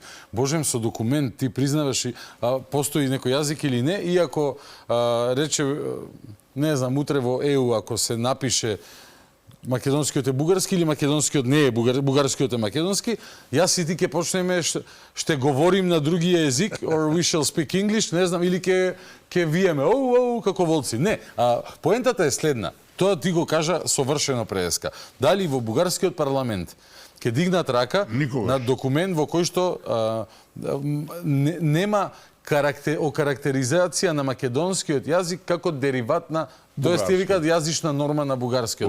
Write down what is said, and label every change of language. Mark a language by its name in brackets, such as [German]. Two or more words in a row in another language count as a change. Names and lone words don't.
[Macedonian] Божем, со документ ти признаваш и постои некој јазик или не, иако рече, не знам, утре во ЕУ, ако се напише македонскиот е бугарски или македонскиот не е бугарскиот е македонски, јас и ти ќе почнеме [Bulgarian] ще говорим на други език, [English] or we shall speak English, [Macedonian] не знам, или ќе виеме, како волци. Не, поентата е следна. Тоа ти го кажа совршено преска. Дали во бугарскиот парламент ќе дигнат рака на документ во кој што нема окарактеризација на македонскиот јазик како дериват на, тоест ти викаат јазична норма на бугарскиот.